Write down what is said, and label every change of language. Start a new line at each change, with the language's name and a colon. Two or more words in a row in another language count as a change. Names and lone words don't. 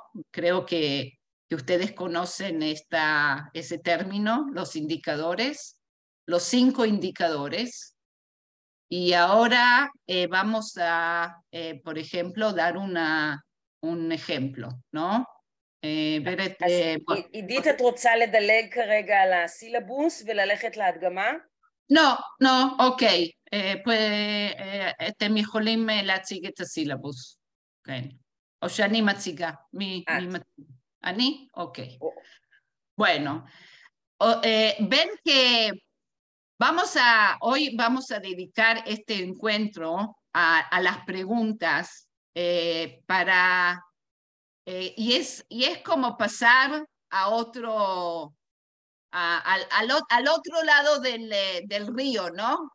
Spanish: Creo que ustedes conocen ese término, los indicadores, los 5 indicadores. Y ahora vamos a, por ejemplo, dar un ejemplo, ¿no?
Hebrew: עידית, את רוצה לדלג כרגע על הסילבוס וללכת להדגמה?
Spanish: No, ok.
Hebrew: אתם יכולים להציג את הסילבוס. כן. או שאני מציגה. אני? אוקיי.
Spanish: Bueno, ven que hoy vamos a dedicar este encuentro a las preguntas y es como pasar a otro, al otro lado del río, ¿no?